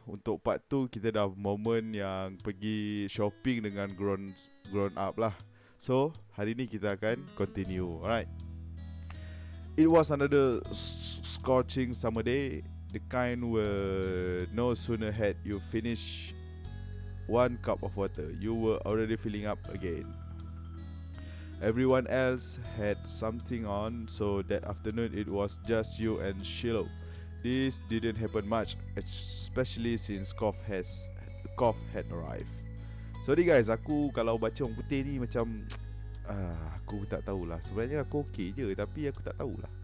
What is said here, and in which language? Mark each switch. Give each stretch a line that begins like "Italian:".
Malay: Untuk part 2 kita dah momen yang pergi shopping dengan
English: grown up
Malay: lah. So hari ni kita akan continue. Alright.
English: It was another scorching summer day, the kind where no sooner had you finished one cup of water, you were already filling up again. Everyone else had something on, so that afternoon it was just you and Shiloh. This didn't happen much, especially since cough had arrived. Sorry guys,
Malay: aku kalau baca orang putih ni macam aku tak tahulah. Sebenarnya aku okey je, tapi aku tak tahulah.